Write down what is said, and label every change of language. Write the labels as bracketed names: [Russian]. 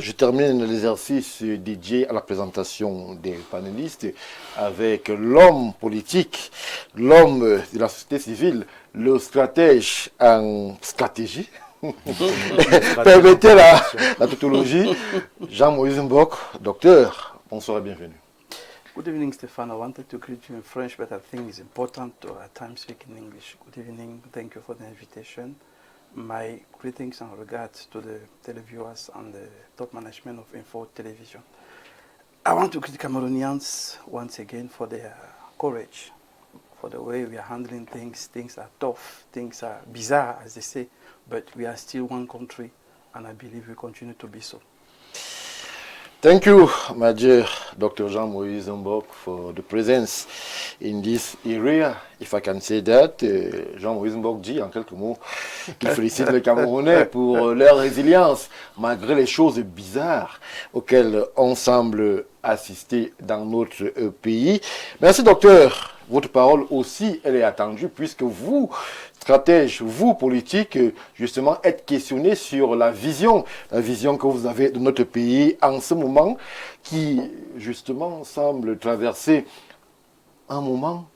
[French] Je termine l'exercice dédié à la présentation des panélistes avec l'homme politique, l'homme de la société civile, le stratège en stratégie. Permettez la tautologie. Jean-Moïse Mbok, docteur, bonsoir et bienvenue. [English] Good evening, Stefan. I wanted to greet you in French, but I think it's important to at times speak in English. Good evening. Thank you for the invitation. My greetings and regards to the televiewers and the top management of Info Television. I want to greet Cameroonians once again for their courage, for the way we are handling things. Things are tough, things are bizarre, as they say, but we are still one country, and I believe we continue to be so. Thank you, my dear Dr. Jean-Moïse Mbok, for the presence in this area, if I can say that. [French] Jean-Moïse Mbok dit en quelques mots qu'il félicite les Camerounais pour leur résilience, malgré les choses bizarres auxquelles on semble assister dans notre pays. Merci, docteur. Votre parole aussi, elle est attendue, puisque vous, stratège, vous, politique, justement, êtes questionné sur la vision que vous avez de notre pays en ce moment, qui, justement, semble traverser un moment